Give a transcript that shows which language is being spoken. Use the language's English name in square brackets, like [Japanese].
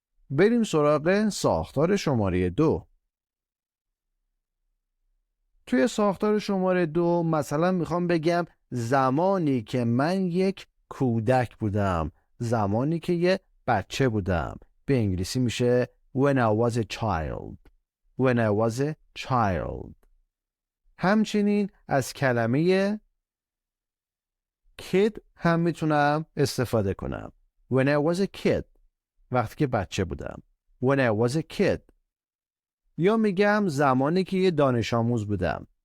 [Persian] بریم سراغ ساختار شماره 2. توی ساختار شماره 2 مثلا میخوام بگم زمانی که من یک کودک بودم، زمانی که یه بچه بودم. به انگلیسی میشه [English] when I was a child. when I was a child. [Persian] همچنین از کلمه kid هم میتونم استفاده کنم. [English] when I was a kid. [Persian] وقتی که بچه بودم. [English] when I was a kid. [Persian] یا میگم زمانی که یه دانش آموز بودم.